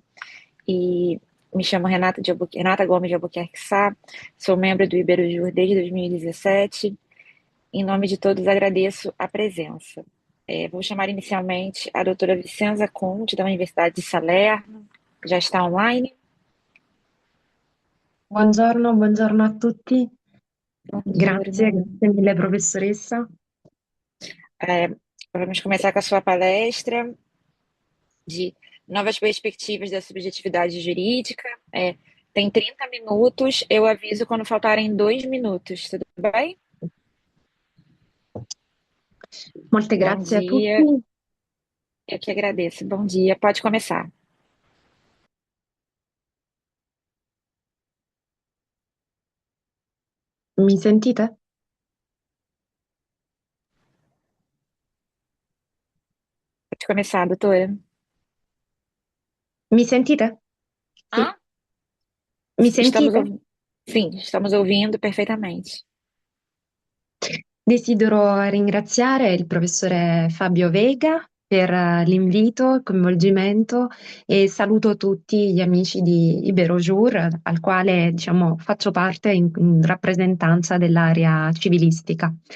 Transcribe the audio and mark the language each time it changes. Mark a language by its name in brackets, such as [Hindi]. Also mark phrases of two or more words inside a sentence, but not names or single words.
[Portuguese] E me chamo Renata Gomes de Albuquerque Sá, sou membro do Iberojur desde 2017. Em nome de todos, agradeço a presença. Vou chamar inicialmente a doutora Vicenza Conte, da Universidade de Salerno, já está online. [Italian] Buongiorno a tutti. Buongiorno. Grazie mille professoressa. [Portuguese] É, Vamos começar com a sua palestra de novas perspectivas da subjetividade jurídica. Tem 30 minutos, eu aviso quando faltarem 2 minutos, tudo bem? [Italian] Molte [Portuguese] Bom [Italian] grazie a [Portuguese] dia, [Italian] tutti. [Portuguese] eu que agradeço. Bom dia, pode começar. [Italian] Mi sentite? [Portuguese] Pode começar, doutora. [Italian] Mi sentite? Sì. Ah, Mi [Portuguese] estamos [Italian] sentite? [Portuguese] ouvindo. Sim, estamos ouvindo perfeitamente. [Italian] Desidero ringraziare il professore Fabio Vega per l'invito, il coinvolgimento e saluto tutti gli amici di Iberojur, al quale, diciamo, faccio parte in rappresentanza dell'area civilistica.